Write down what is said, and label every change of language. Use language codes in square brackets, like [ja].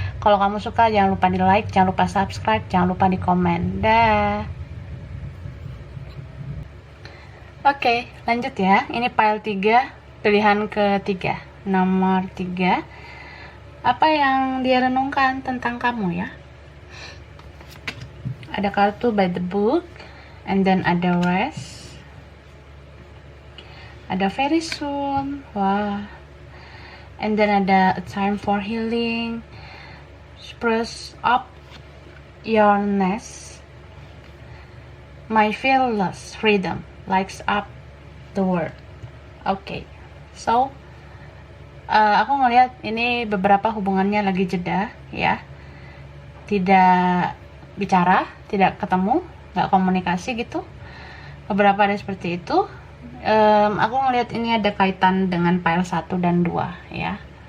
[id] Kalau kamu suka jangan lupa di like, jangan lupa subscribe, jangan lupa di komen. Dah. Oke, lanjut ya. Ini file 3, pilihan ketiga, nomor 3. Apa yang dia renungkan tentang kamu ya? Ada kartu [en] by the book, and then ada rest, ada very soon, wah, and then ada a time for healing, spruce up your nest, my fearless freedom lights up the world. [id] Oke, so aku ngelihat ini beberapa hubungannya lagi jeda ya, tidak bicara, tidak ketemu, nggak komunikasi gitu. Beberapa ada seperti itu. Aku ngelihat ini ada kaitan dengan file 1 dan 2 ya.